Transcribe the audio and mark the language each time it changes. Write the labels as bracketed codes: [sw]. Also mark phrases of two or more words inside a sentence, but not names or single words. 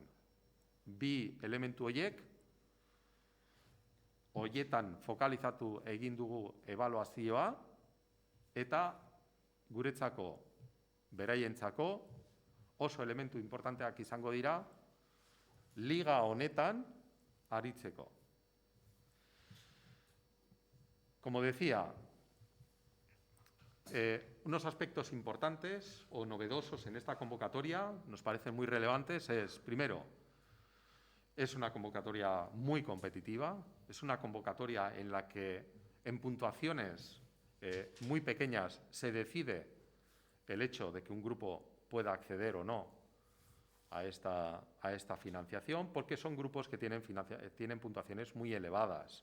[eu] Bi elementu horietan fokalizatu egin dugu ebaluazioa eta guretzako, beraientzako, oso elementu importanteak izango dira liga honetan aritzeko. [es] Como decía, unos aspectos importantes o novedosos en esta convocatoria, nos parecen muy relevantes, es, primero, es una convocatoria muy competitiva, es una convocatoria en la que en puntuaciones muy pequeñas se decide el hecho de que un grupo pueda acceder o no a esta financiación, porque son grupos que tienen puntuaciones muy elevadas.